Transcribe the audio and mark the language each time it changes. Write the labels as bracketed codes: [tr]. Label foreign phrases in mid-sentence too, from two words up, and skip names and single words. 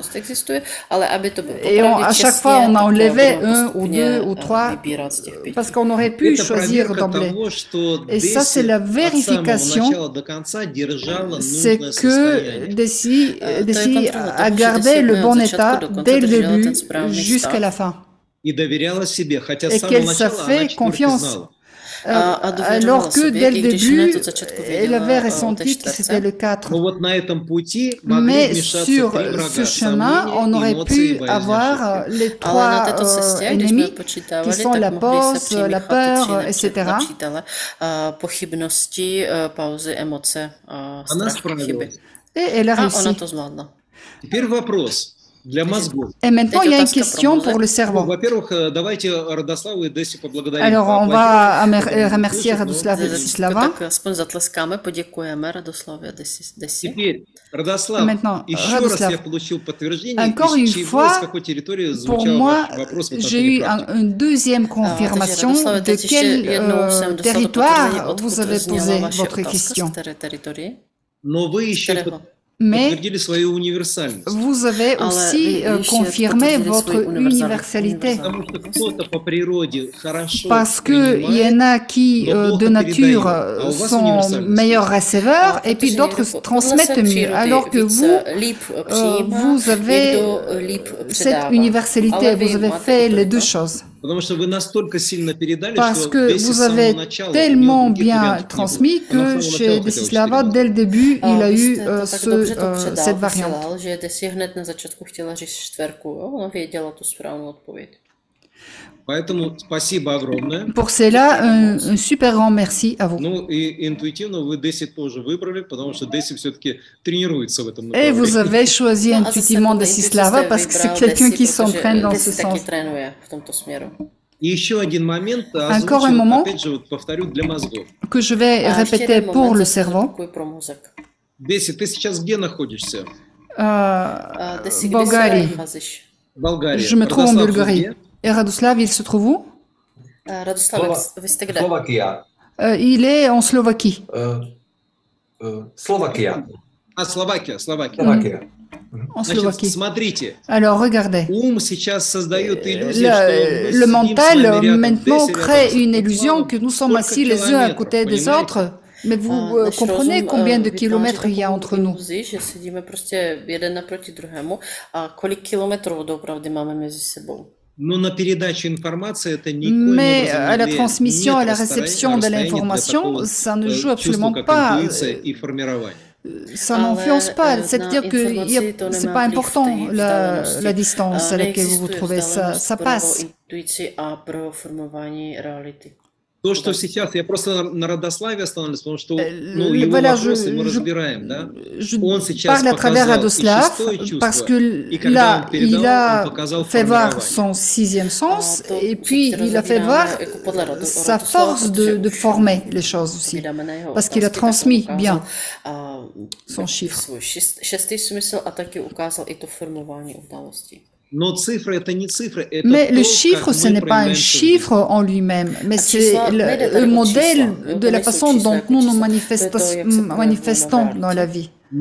[fr] Et à chaque fois, on a enlevé 1 ou 2 ou 3, parce qu'on aurait pu [ru] Это [fr] choisir [ru] проверка [fr] d'emblée. [ru] того, что [fr] Et ça, c'est [ru] Деси [fr] la [ru] от самого [fr] vérification, [ru] начала до конца держала [fr] c'est [ru] нужное [fr] que [ru] состояние. [fr] Desi a gardé le bon état dès le début jusqu'à la fin. [ru] И доверяла себе, хотя с [fr] Et [ru] самого [fr] qu'elle se [ru] начала она [fr] fait [ru] 4 [fr] confiance. [ru] знала. [fr] Alors que dès le début, elle avait ressenti que c'était le 4. [ru] Но вот на этом пути могли [fr] Mais [ru] вмешаться [fr] sur [ru] 3 врага: [fr] ce chemin, on [ru] сомнения, [fr] aurait [ru] эмоции, [fr] pu [ru] боязнь [fr] avoir [ru] ошибки. [fr] les trois ennemis qui sont la pause, la peur, etc. [cs] Pochybnosti, pauzy, emoce, [ru] Она [cs] strach, chyby. [ru] справилась. [fr] Et elle a [cs] A ona [fr] réussi. [cs] to zvládla. [ru] Теперь вопрос для мозгов. [fr] Et maintenant, il y a une [cs] Teď otázka [fr] question [cs] pro [fr] pour le [ru] Ну, [fr] cerveau. [ru] во-первых, давайте Радославу и Деси поблагодарим. [fr] Alors, on va remercier [ru] Слушай, [fr] Radoslav et [cs] Takže [fr] Desislava. [cs] tak aspoň zatleskáme, poděkujeme Radoslavě a Desi. [ru] Теперь, Радослав, [fr] Maintenant, [ru] еще раз Радослав, я получил подтверждение, [fr] encore une [ru] из чего, [fr] fois, [ru] с какой территории [fr] pour [ru] звучал [fr] moi, [ru] ваш вопрос в [fr] j'ai [ru] отношении [fr] eu [ru] практики. [fr] une deuxième confirmation [cs] Radoslave, [fr] de [cs] teď ještě [fr] quel [cs] jednou jsem dostala to [fr] territoire [cs] potvrzení, odkud [fr] vous avez [cs] zněla [fr] posé [cs] vaše [fr] votre [cs] otázka, z [fr] question. [cs] které teritorie. [ru] Но вы еще [cs] Kterého? [fr] Mais [ru] подтвердили свою универсальность. [fr] vous avez aussi confirmé votre universalité. [ru] Потому что кто-то по природе хорошо [fr] Parce qu'il y en a qui, de nature, sont meilleurs receveurs et puis d'autres transmettent mieux. Alors que vous, vous avez cette universalité, vous avez fait les deux choses. [ru] Потому что вы настолько сильно передали, [fr] Parce [ru] что [fr] que [ru] Деси с [fr] vous [ru] самого [fr] avez [ru] начала у [fr] tellement [ru] него других [fr] bien [ru] вариантов не было. [fr] transmis [ru] Она с [fr] que [ru] самого [fr] chez [ru] начала хотела Desislava, 4 [fr] dès le début, il a [cs] Vy [fr] eu [cs] jste to tak dobře to předal, [fr] cette variante. [cs] posílal, že Desi hned na začátku chtěla říct 4, jo? Ona věděla tu správnou odpověď. [ru] Поэтому спасибо огромное. [fr] Pour cela, un super grand merci à vous. [ru] Ну и интуитивно вы Деси тоже выбрали, потому что Деси все-таки тренируется в этом [fr] Et vous [ru] направлении. [fr] avez choisi intuitivement Desislava parce que c'est quelqu'un qui s'entraîne dans ce [cs] Desi [fr] sens. [cs] taky trénuje v tomto směru. [ru] И еще один момент, [fr] Encore un [ru] озвучу, [fr] moment. [ru] опять же, вот повторю, для мозгов. [fr] Que je vais [cs] A ještě [fr] répéter [cs] jeden [fr] pour [cs] moment [fr] le [cs] zase [fr] cerveau. [cs] zopakuji pro mozek. [ru] Деси, ты сейчас где находишься? [cs] Desi, kde se [fr] Bulgarie. [cs] nacházíš? [ru] Болгария. [fr] Je me trouve en [ru] Радослав, вы [fr] Bulgarie. [ru] где? [fr] Et Radoslav, il se trouve où? [cs] Radoslav, vy jste kde? Slovakia. [fr] Il est en Slovaquie. [ru] Slovakia. Словакия. Slovakia. [fr] En [ru] Значит, [fr] Slovaquie. [ru] смотрите, [fr] Alors, regardez. [ru] ум сейчас создает иллюзию, что мы [fr] Le [ru] сидим с [fr] mental [ru] вами рядом, [fr] maintenant [ru] Деси [fr] crée [ru] рядом с [fr] une [ru] Радославом. [fr] illusion que nous sommes [ru] Сколько [fr] assis les uns à [ru] километров, [fr] côté des [ru] понимаете? [fr] autres. Mais vous [cs] Náš [fr] comprenez [cs] rozum, [fr] combien de [cs] vytváří [fr] kilomètres il y a [cs] takovou [fr] entre nous. [cs] iluzi, že sedíme prostě jeden naproti druhému a kolik kilometrů doopravdy máme mezi sebou. [ru] Но на передачу информации это никоим [fr] Mais [ru] образом [fr] à la [ru] не [fr] transmission, à [ru] влияет [fr] la [ru] расстояние [fr] réception de [ru] для [fr] l'information, [ru] такого [fr] ça ne joue [ru] чувства, [fr] absolument [ru] как [fr] pas. [ru] интуиция и формирование. [fr] ça n'influence pas. C'est-à-dire que ce n'est pas important la distance à laquelle vous vous trouvez, ça passe. [ru] То, что сейчас, я просто на Радославе остановлюсь, потому что его вопросы мы разбираем, да? Он сейчас показал шестое чувство, [fr] parce que là, il a fait voir son sixième sens, et puis il a fait voir sa force de former les choses aussi, parce qu'il a transmis bien son chiffre. Mais le chiffre, ce n'est pas un chiffre en lui-même, mais c'est le modèle de la façon dont nous nous manifestons dans la vie.